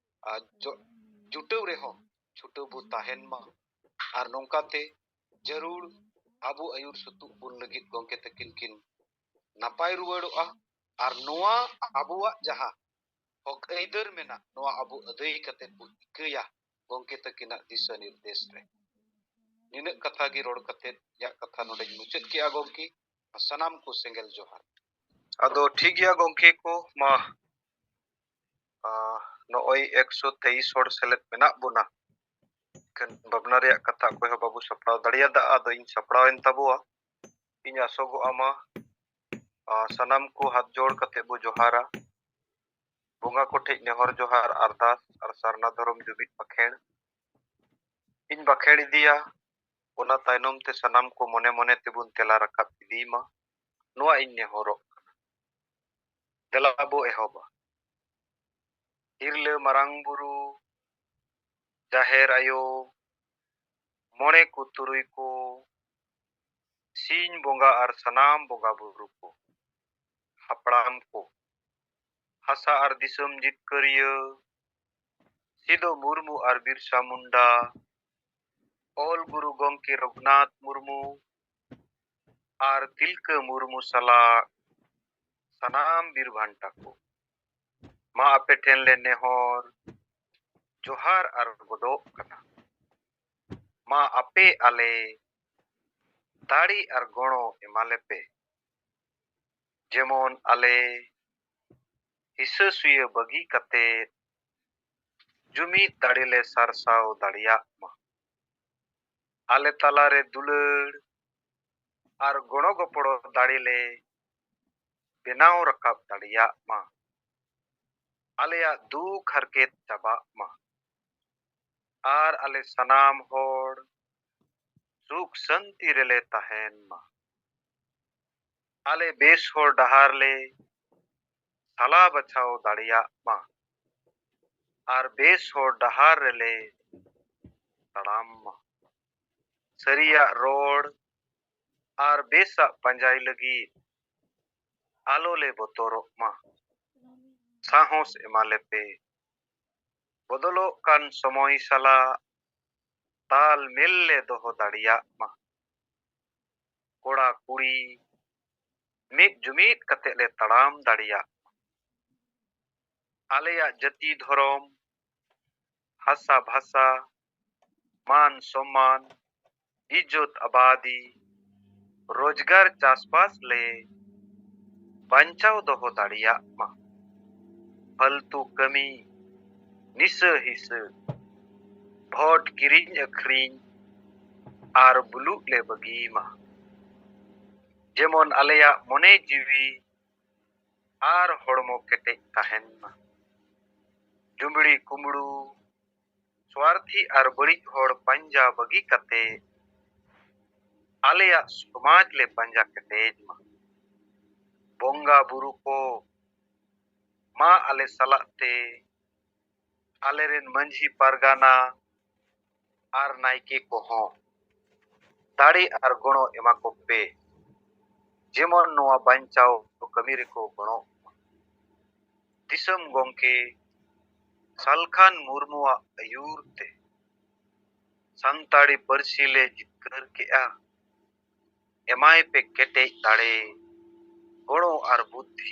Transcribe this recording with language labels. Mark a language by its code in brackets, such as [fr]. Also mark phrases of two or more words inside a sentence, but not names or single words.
[sat] जुटव रे हो छुटव बु ताहेन मा और नोंकाते जरूर अबू आयुर सुतु बुन लगी गोंके तकिन किन नापाय रुवड़ोआ और नोआ अबुआ जहां हक ऐदर मेना नोआ अबू अदई कते बु इकया गोंके तकिना दिशा निर्देश रे निने कथा गी रोड कते या कथा नोडे मुचत किया गोंके सनाम को सेंगल जोहार अदो ठीक गया गोंके को मा नोय 123 होड़ सेलेट मेना बुना कन बबना रे कथा को हो बाबू सपड़ाव दड़िया दा अदो इन सपड़ाव एन तबुआ इन आसोगो आमा सनाम को हाथ जोड़ कते बु जोहारा बोंगा को ठे नेहर जोहार अरदास और सरना धर्म जुबित बखेड़ इन बखेड़ दिया ओना तायनम ते सनाम को मने मने तेबुन तेला रकाब इदीमा नोआ इन नेहरो तेला अबो एहोबा हिरले मारांग बुरु जाहेर आयो मोणे को तुरुई को सीन बोंगा और सनाम बोंगा बुरु को हपड़ाम को हसा और दिसम जितकरिय सिदो मुर्मू और बिरसा मुंडा ऑल गुरु गोंके रघुनाथ मुर्मू और तिलक मुर्मू सला सनाम बीर भांटा को मा आपे ठेन ले नेहर जोहार आर गोडोग कना मा आपे आले दाड़ी आर गणो एमाले पे जेमन आले हिस्सा सुये बगी कते जुमी दाड़ी ले सारसाव दाड़िया मा आले तालारे दुलड़ आर गणो गपड़ो दाड़ी ले बेनाव रकाब दाड़िया मा आलेया दुख हरकेत चाबा मा आर आले सनाम होड़ सुख शांति रेले तहन मा आले बेस होड़ डहार ले साला बचाओ दाड़िया मा आर बेस होड़ डहार रेले तड़ाम मा सरिया रोड आर बेसा पंजाई लगी आलो ले बोतोरो मा साहस एमाले पे बदलो कान समय साला ताल मिल ले दोहो दाड़िया मा कोड़ा कुड़ी मिट जुमिट कते ले तड़ाम दाड़िया आलेया जति धरम हासा भाषा मान सम्मान इज्जत आबादी रोजगार चासबास ले बंचाव दोहो दाड़िया मा फालतू कमी निस हिस भोट किरिंग अखरिंग आर बुलू ले बगी मा जेमन आलेया मने जीवी आर होड़मो केटे तहन मा जुमड़ी कुमड़ू स्वार्थी आर बड़ी होड़ पंजा बगी कते आलेया समाज ले पंजा केटेज मा बोंगा बुरु को मा आले सलाते आले रेन मंझी पारगाना आर नाइके को हो दाड़ी आर गणो एमा को पे जेमन नोआ बंचाओ कमी रे को गणो दिसम गोंके सालखान मुर्मुआ आयूर ते संताड़ी परसीले जितकर के आ एमाय पे केटे दाड़े गणो आर बुद्धि